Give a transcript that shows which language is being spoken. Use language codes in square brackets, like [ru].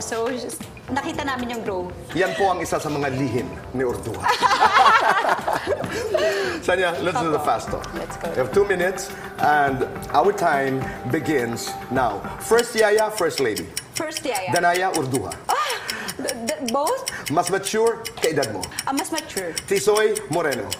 [tl] So, nakita namin yung grow. Yan po ang isa sa mga lihim ni Orduha. [en] Sanya, let's do the fast talk. Let's go. We have 2 minutes and our time begins now. First Yaya, First Lady. First, Yaya. Danaya, Orduha. Both? [tl] Mas mature, kaedad mo. Mas mature. Tisoy, Moreno.